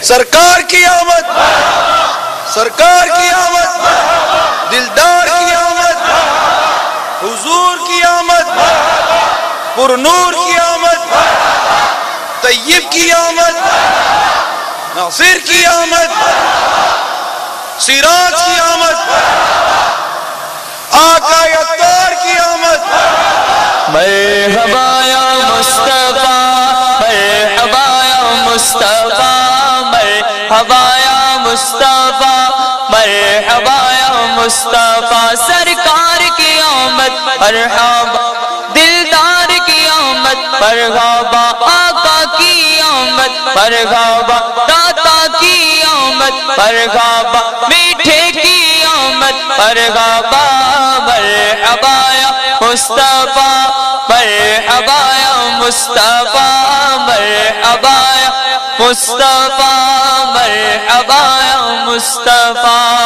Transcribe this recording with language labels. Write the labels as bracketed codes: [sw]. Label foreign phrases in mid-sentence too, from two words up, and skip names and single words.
[ur] سرکار کی آمد، سرکار کی آمد، دلدار کی آمد، حضور کی آمد، پرنور کی آمد، طیب کی آمد، ناصر کی آمد، سراج کی آمد، آقا یتار کی آمد۔ [ar] مرحبا یا مصطفیٰ، مرحبا یا مصطفیٰ، مرحبا یا مصطفیٰ، مرحبا یا [ur] مصطفیٰ، سرکار کی آمد مرحبا، دلدار کی آمد مرحبا، آقا کی آمد مرحبا، داتا کی آمد مرحبا، میٹھے کی آمد مرحبا، [ar] مرحبا یا مصطفیٰ، مرحبا یا مصطفیٰ، مرحبا یا مصطفیٰ، مرحبا یا مصطفیٰ۔